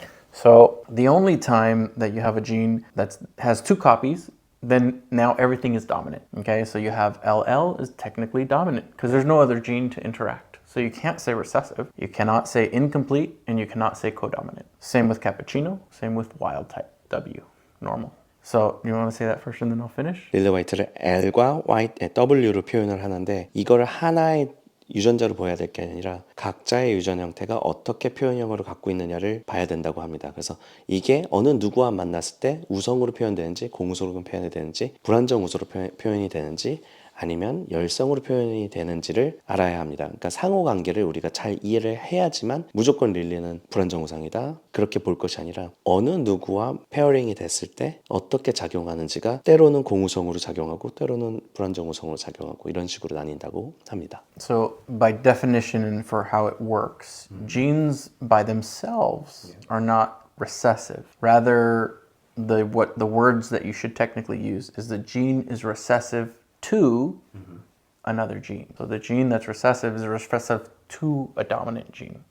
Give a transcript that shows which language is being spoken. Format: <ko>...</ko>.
<en>So the only time that you have a gene that has two copies, then now everything is dominant, okay? So you have LL is technically dominant because there's no other gene to interact. So you can't say recessive, you cannot say incomplete, and you cannot say codominant. Same with cappuccino, same with wild type, W, normal. So you want to say that first and then I'll finish?</en> <ko>릴리 화이트를 L과 W로 표현을 하는데 이거를 하나의 유전자로 보여야 될 게 아니라 각자의 유전 형태가 어떻게 표현형으로 갖고 있느냐를 봐야 된다고 합니다. 그래서 이게 어느 누구와 만났을 때 우성으로 표현되는지 공우성으로 표현이 되는지 불안정 우성으로 표현이 되는지 아니면 열성으로 표현이 되는지를 알아야 합니다. 그러니까 상호관계를 우리가 잘 이해를 해야지만 무조건 릴리는 불안정 우성이다 그렇게 볼 것이 아니라 어느 누구와 페어링이 됐을 때 어떻게 작용하는지가 때로는 공우성으로 작용하고 때로는 불안정 우성으로 작용하고 이런 식으로 나뉜다고 합니다.</ko> <en>So by definition and for how it works, genes by themselves are not recessive. Rather, the words that you should technically use is the gene is recessive to another gene. So the gene that's recessive is recessive to a dominant gene.</en>